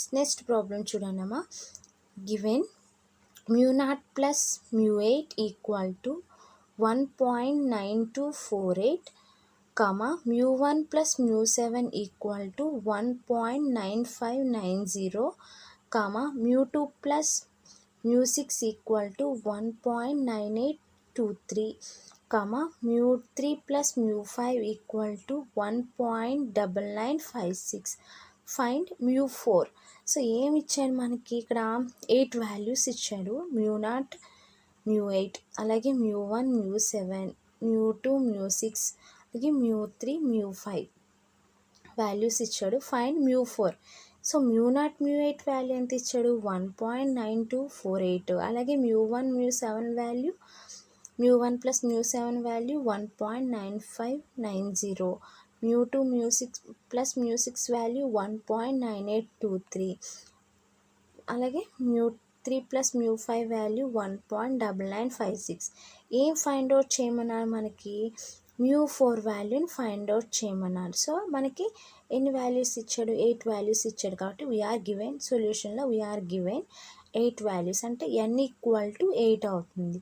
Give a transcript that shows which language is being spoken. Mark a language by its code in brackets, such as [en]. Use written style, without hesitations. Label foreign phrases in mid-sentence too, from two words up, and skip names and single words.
[en] next problem [te] చూడండి అమ్మా, [en] గివెన్ μ0 + μ8 = 1.9248, μ1 + μ7 = 1.9590, μ2 + mu6 equal to 1.9823, mu3 plus mu5 equal to 1.9956. ఫైండ్ mu4. [te] సో ఏమి ఇచ్చాడు మనకి ఇక్కడ 8 వాల్యూస్ ఇచ్చాడు, mu0, mu8, అలాగే mu1, mu7, mu2, mu6, అలాగే mu3, mu5 వాల్యూస్ ఇచ్చాడు. ఫైండ్ mu4. సో mu0, mu8 వాల్యూ ఎంత ఇచ్చాడు, 1.9248. అలాగే mu1, mu7 వాల్యూ, mu1 ప్లస్ mu7 వాల్యూ 1.9590. mu2, mu6 ప్లస్ mu6 వాల్యూ 1.9823. అలాగే mu3 ప్లస్ mu5 వాల్యూ 1.9956. ఏం [en] find out [te] చేయమన్నారు మనకి, mu4 వాల్యూని [en] find out [te] చేయమన్నారు. సో మనకి ఎన్ని వాల్యూస్ ఇచ్చాడు, 8 వాల్యూస్ ఇచ్చాడు కాబట్టి [en] we are given [te] సొల్యూషన్లో [en] we are given 8 values, [te] అంటే n [en] equal to [te] 8 అవుతుంది.